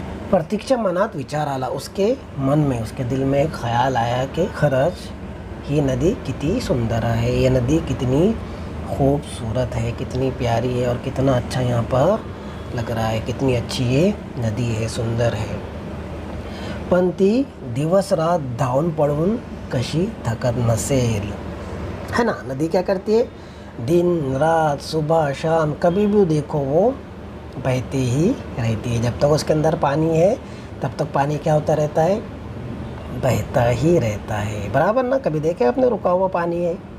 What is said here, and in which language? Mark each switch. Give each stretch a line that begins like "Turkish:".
Marathi: प्रतीकच्या मनात विचार आला,
Hindi: उसके मन में, उसके दिल में एक ख्याल आया कि खरंच ही नदी कितनी सुंदर है, ये नदी कितनी खूबसूरत है, कितनी प्यारी है और कितना अच्छा यहाँ पर लग रहा है, कितनी अच्छी ये नदी है, सुंदर है।
Marathi: पण ती दिवस रात धावून पळून कशी थकत नसेल,
Hindi: है ना। नदी क्या करती है? दिन रात सुबह शाम कभी भी देखो वो बहती ही रहती है। जब तक उसके अंदर पानी है तब तक पानी क्या होता रहता है? बहता ही रहता है, बराबर ना। कभी देखे आपने रुका हुआ पानी है?